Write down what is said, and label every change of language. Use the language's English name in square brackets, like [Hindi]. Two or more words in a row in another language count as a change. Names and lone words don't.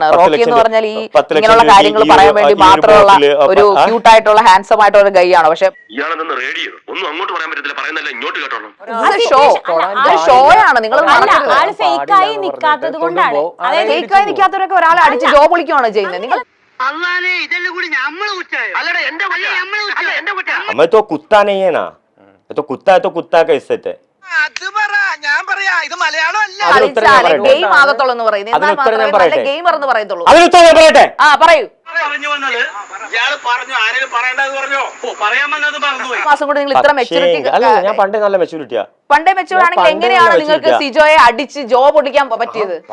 [Malayalam] റോക്കി എന്ന് പറഞ്ഞാൽ ഈ ഇങ്ങനെയുള്ള കാര്യങ്ങൾ പറയാൻ വേണ്ടി മാത്രമുള്ള ഒരു ക്യൂട്ടായിട്ടുള്ള ഹാൻസം ആയിട്ടുള്ള ഒരു ഗൈ ആണ്. പക്ഷെ ഷോ ആണ്. നിങ്ങൾ ഫേക്കായി നിൽക്കാത്തത് കൊണ്ടാണ്. ഫേക്കായി നിൽക്കാത്തവരൊക്കെ ഒരാളെ അടിച്ച് ജോ പൊളിക്കുകയാണ് ചെയ്യുന്നത്. നിങ്ങൾ [Hindi] हमें तो कुत्ता नहीं है ना, तो कुत्ता है तो कुत्ता का इज्जत है. [Malayalam] ഗെയിം ആകത്തുള്ളൂ പറയുന്നത്. ഗെയിമർ എന്ന് പറയത്തുള്ളൂ. മാസം കൂടെ നിങ്ങൾ ഇത്ര മെച്ചൂരിറ്റി. ഞാൻ പണ്ടേ നല്ല മെച്ചൂരിറ്റിയാ. പണ്ടേ മെച്ചൂർ ആണെങ്കിൽ എങ്ങനെയാണ് നിങ്ങൾക്ക് സിജോയെ അടിച്ച് ജോ പൊട്ടിക്കാൻ പറ്റിയത്?